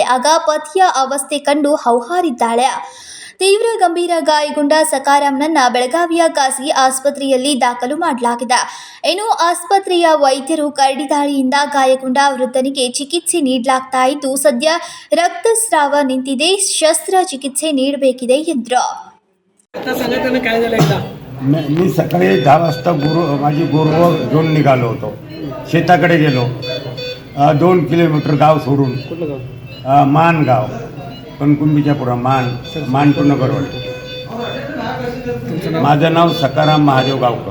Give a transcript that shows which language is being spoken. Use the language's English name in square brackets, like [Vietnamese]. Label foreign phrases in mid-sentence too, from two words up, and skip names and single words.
[Kannada] ಆಗ ಪತಿಯ ಅವಸ್ಥೆ ಕಂಡು ಹೌಹಾರಿದ್ದಾಳೆ. ತೀವ್ರ ಗಂಭೀರ ಗಾಯಗೊಂಡ ಸಕಾರಾಮ್ನನ್ನ ಬೆಳಗಾವಿಯ ಖಾಸಗಿ ಆಸ್ಪತ್ರೆಯಲ್ಲಿ ದಾಖಲು ಮಾಡಲಾಗಿದೆ. ಇನ್ನು ಆಸ್ಪತ್ರೆಯ ವೈದ್ಯರು ಕರಡಿ ದಾಳಿಯಿಂದ ಗಾಯಗೊಂಡ ವೃದ್ಧನಿಗೆ ಚಿಕಿತ್ಸೆ ನೀಡಲಾಗ್ತಾ ಇದ್ದು ಸದ್ಯ ರಕ್ತಸ್ರಾವ ನಿಂತಿದೆ, ಶಸ್ತ್ರಚಿಕಿತ್ಸೆ ನೀಡಬೇಕಿದೆ ಎಂದರು. [Marathi] मी सकाळी 10 वाजता माझी गुरुवर घेऊन निघालो होतो. शेताकडे गेलो. 2 किलोमीटर गाव सोडून मानगाव, कणकुंबीच्या पुढं मानपूर्णगरवड. माझं नाव सकाराम महादेव गावकर.